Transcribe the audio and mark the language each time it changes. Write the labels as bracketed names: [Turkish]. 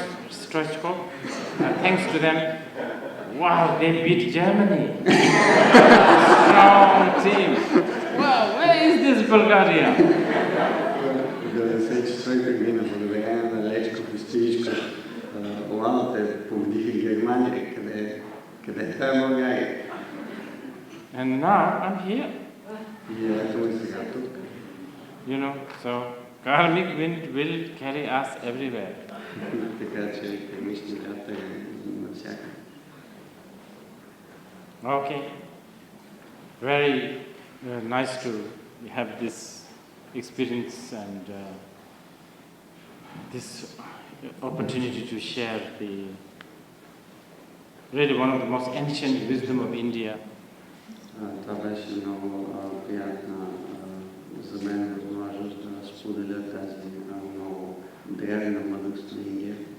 [English] Stoichkov. Thanks to them, wow, they beat Germany. Strong team. Wow, where is this Bulgaria? [Bulgarian] До 1994 година, благодарение на Лечков и Стоичков, Оланите победиха Германия, къде е България? [English] And now I'm here. [Bulgarian] И ето ме сега тук. [English] So karmic wind will carry us everywhere. [Bulgarian] Така че кармичният вятър е навсякъде. [English] Okay. Very nice to have this experience and this opportunity to share really one of the most ancient wisdom of India. [Bulgarian] Това беше много приятна за мен възможност да споделя тази много древна мъдрост на Индия.